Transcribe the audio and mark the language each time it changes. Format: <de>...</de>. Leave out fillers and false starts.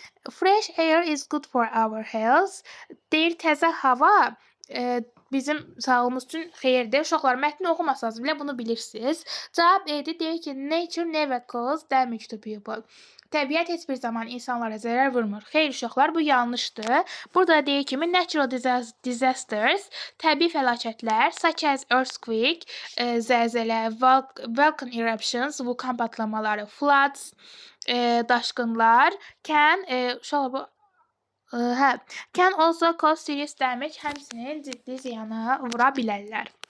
<en>Fresh air is good for our health.</en> <az>Deyir, təzə hava bizim sağlığımız üçün xeyirdir. Uşaqlar, mətni oxumasanız bile bunu bilirsiniz. Cavab E'dir. Deyir ki,</az> <en>nature never cause damage to people.</en> <az>Təbiət heç bir zaman insanlara zərər vurmur. Xeyr uşaqlar, bu yanlışdır. Burada deyir kimi</az> <en>natural disasters,</en> <az>təbii fəlakətlər,</az> <en>such as earthquake,</en> <az>zəlzələ,</az> <en>volcano eruptions,</en> <az>vulkan patlamaları,</az> <en>floods,</en> <az>daşqınlar, uşaqlar bu</az> <en>can also cause serious damage,</en> <az>həmçinin ciddi ziyana vura bilərlər.</az>